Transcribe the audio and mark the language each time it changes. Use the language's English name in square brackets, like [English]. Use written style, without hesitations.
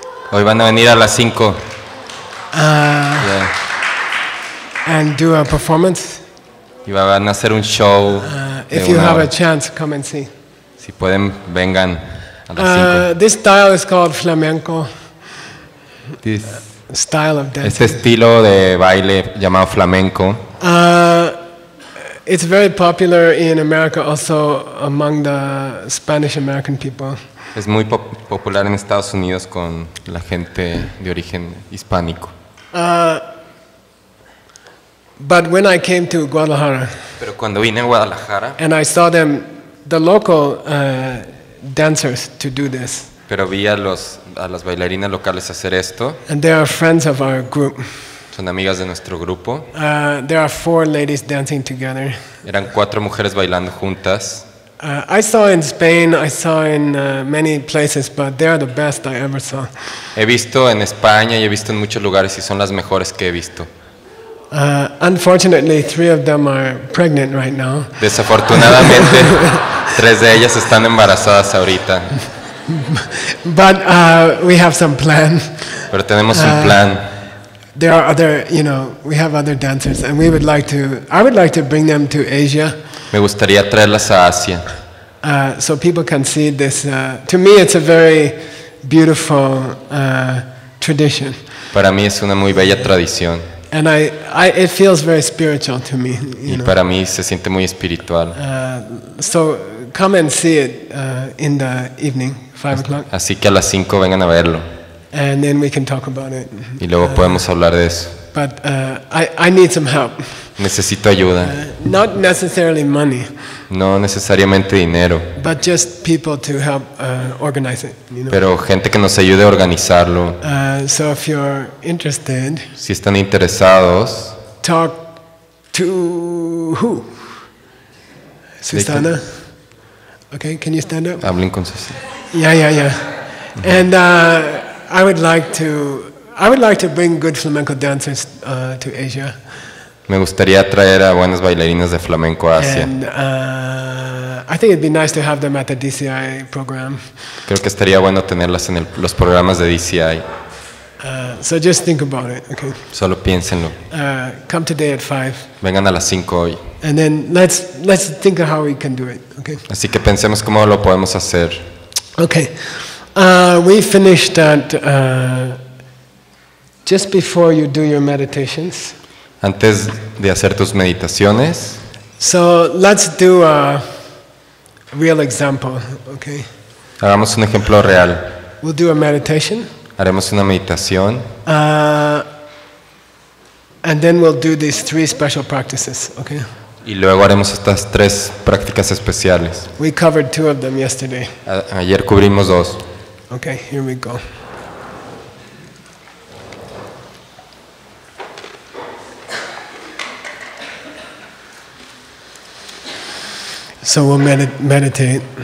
[Spanish] Hoy van a venir a las 5. [English] And do a performance. [Spanish] Y van a hacer un show. [English] If you have a chance, come and see. [Spanish] Si pueden, vengan a las 5. [English] This style is called flamenco. Style of dance. [Spanish] Este estilo de baile llamado flamenco. [English] It's very popular in America, also among the Spanish American people. [Spanish] Es muy popular en Estados Unidos con la gente de origen hispánico. [English] But when I came to Guadalajara, [Spanish] Pero cuando vine a Guadalajara, [English] and I saw them, the local dancers, to do this, [Spanish] pero vi a las bailarinas locales hacer esto. [English] and they are friends of our group. [Spanish] Son amigas de nuestro grupo. [English] There are 4 ladies dancing together. [Spanish] Eran 4 mujeres bailando juntas. [English] I saw in Spain, I saw in many places, but they are the best I ever saw. [Spanish] He visto en España y he visto en muchos lugares y son las mejores que he visto. [English] Unfortunately, 3 of them are pregnant right now. [Spanish] Desafortunadamente, 3 de ellas están embarazadas ahorita. [English] But we have some plan. [Spanish] Pero tenemos un plan. [English] There are other, we have other dancers, and I would like to bring them to Asia. [Spanish] Me gustaría traerlas a Asia. [English] So people can see this. To me, it's a very beautiful tradition. [Spanish] Para mí es una muy bella tradición. [English] And it feels very spiritual to me. [Spanish] Y para mí se siente muy espiritual. [English] So come and see it in the evening, 5 o'clock. [Spanish] Así que a las 5 vengan a verlo. [English] And then we can talk about it. [Spanish] Y luego podemos hablar de eso. [English] But I need some help. [Spanish] Necesito ayuda. [English] Not necessarily money. [Spanish] No necesariamente dinero. [English] But just people to help organize it. [Spanish] Pero gente que nos ayude a organizarlo. [English] So if you're interested, [Spanish] Si están interesados, [English] talk to who? Susana? Okay, can you stand up? [Spanish] hablen con sus... [English] Yeah. And I would like to bring good flamenco dancers to Asia. [Spanish] Me gustaría traer a buenas bailarinas de flamenco a Asia. [English] And I think it'd be nice to have them at the DCI program. [Spanish] Creo que estaría bueno tenerlas en los programas de DCI. [English] So just think about it, okay? [Spanish] Solo piénsenlo. [English] Come today at 5. [Spanish] Vengan a las 5 hoy. [English] And then let's think of how we can do it, okay? [Spanish] Así que pensemos cómo lo podemos hacer. [English] Okay. We finished at just before you do your meditations. [Spanish] Antes de hacer tus meditaciones, [English] So let's do a real example, okay? [Spanish] hagamos un ejemplo real. [English] We'll do a meditation. [Spanish] Haremos una meditación [English] And then we'll do these 3 special practices, okay? [Spanish] y luego haremos estas 3 prácticas especiales. [English] We covered 2 of them yesterday. [Spanish] Ayer cubrimos 2. [English] Okay, here we go. So we'll meditate.